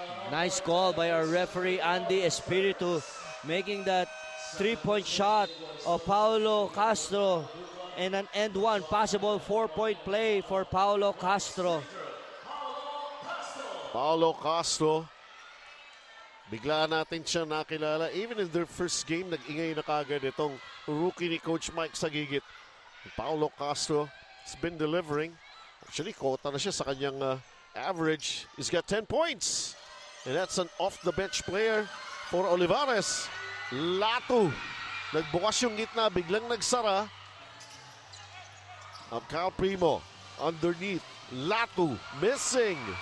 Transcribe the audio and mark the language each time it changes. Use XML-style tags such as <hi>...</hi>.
<en>Nice call by our referee Andy Espiritu, making that 3-point shot of Paulo Castro and an end one possible 4-point play for Paulo Castro.</en> <tl>Paulo Castro, bigla natin siya nakilala.</tl> <en>Even in their first game,</en> <tl>nag-ingay na kagad itong rookie ni Coach Mike Sagigit.</tl> <en>Paulo Castro has been delivering. Actually,</en> <tl>kota na siya sa kanyang average.</tl> <en>He's got 10 points. And that's an off-the-bench player for Olivarez.</en> <tl>Latu. Nagbukas yung gitna, biglang nagsara.</tl> <en>Kyle Primo underneath. Latu missing.</en>